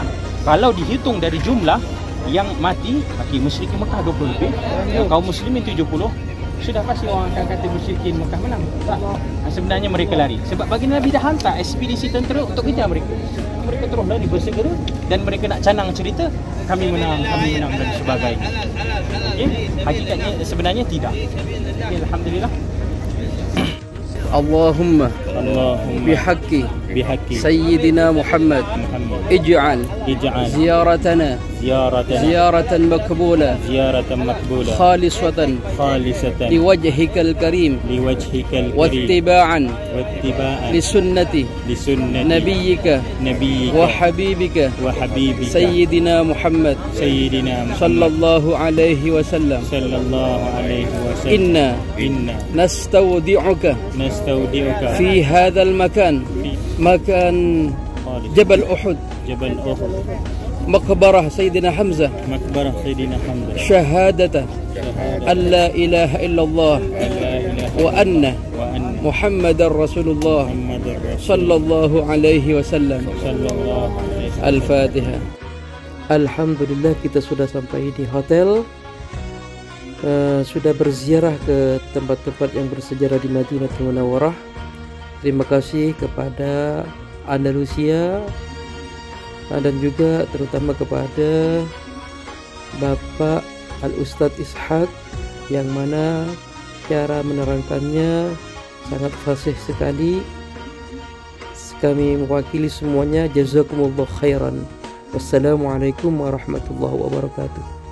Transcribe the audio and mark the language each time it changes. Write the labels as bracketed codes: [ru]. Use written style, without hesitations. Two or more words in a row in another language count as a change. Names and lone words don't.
[ms] Kalau dihitung dari jumlah yang mati, musyrikin Mekah 20 lebih, kaum muslimin 70, sudah pasti orang akan kata musyrikin Mekah menang. Tak. Sebenarnya mereka lari. Sebab baginda Nabi dah hantar ekspedisi tentera untuk kejar mereka. Mereka terus lari bersegera dan mereka nak canang cerita, kami menang dan sebagainya. Okay? Hakikatnya sebenarnya tidak. Okay, alhamdulillah. [ar] اللَّهُمَّ بِحَقِّ سَيِّدِنَا مُحَمَّدٍ اجْعَلْ زِيَارَتَنَا زِيَارَةً مَقْبُولَةً خَالِصَةً لِوَجْهِكَ الْكَرِيمِ وَاتِّبَاعًا لِسُنَّةِ نَبِيِّكَ وَحَبِيبِكَ سَيِّدِنَا مُحَمَّدٍ صَلَّى اللَّهُ عَلَيْهِ وَسَلَّمَ. إِنَّا نَسْتَوْدِعُكَ في هذا المكان مكان جبل أحد مقبرة سيدنا حمزة شهادة أن لا إله إلا الله وأن محمد رسول الله صلى الله عليه وسلم. Al-Fatihah. [ms] Alhamdulillah, kita sudah sampai di hotel. Sudah berziarah ke tempat-tempat yang bersejarah di Madinatul Munawwarah. Terima kasih kepada Andalusia dan juga terutama kepada Bapak Al-Ustadz Ishaq, yang mana cara menerangkannya sangat fasih sekali. Kami mewakili semuanya, [ar] جَزَاكُمُ اللَّهُ خَيْرًا. وَالسَّلَامُ عَلَيْكُمْ وَرَحْمَةُ اللَّهِ وَبَرَكَاتُهُ.